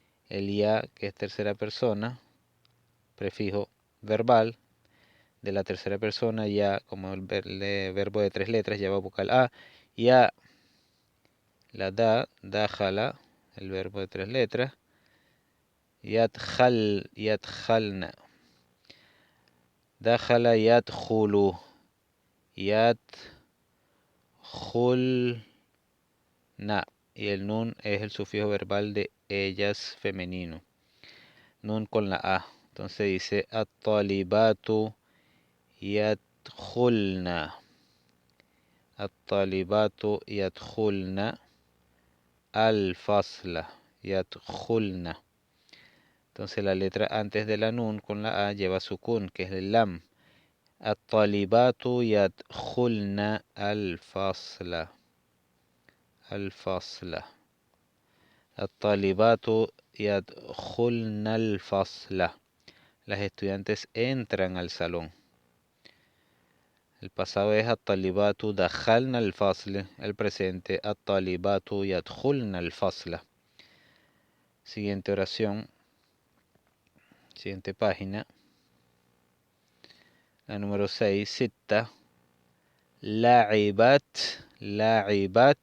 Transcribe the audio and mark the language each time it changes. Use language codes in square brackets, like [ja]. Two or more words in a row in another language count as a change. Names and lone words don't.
[es] el ya, que es tercera persona, prefijo verbal de la tercera persona, ya como el verbo de 3 letras, lleva vocal a. Ya, la dajala, el verbo de 3 letras. [ar] يدخلن. دخل يدخل. Yadjulna. [es] Y el nun es el sufijo verbal de ellas femenino. Nun con la a. Entonces dice [ar] الطالبات يدخلن. الطالبات يدخلن الفصل. Yadkhulna. [es] Entonces la letra antes de la nun con la a lleva sukun, que es el lam. [ar] الطالبات يدخلن الفصل. Al-fasla. الطالبات يدخلن الفصل. [es] Las estudiantes entran al salón. El pasado es [ar] الطالبات دخلن الفصل. [es] El presente [ar] الطالبات يدخلن الفصل. [es] Siguiente oración. Siguiente página. La número 6. Sitta. [ar] لاعبات. لاعبات.